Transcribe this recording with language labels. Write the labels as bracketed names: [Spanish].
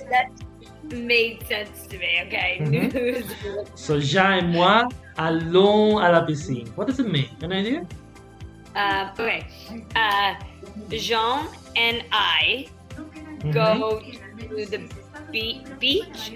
[English] That made sense to me, okay? Mm-hmm. So, [French] Jean et moi allons à la piscine. [English] What does it mean? An idea? Okay. Jean and I go to the beach.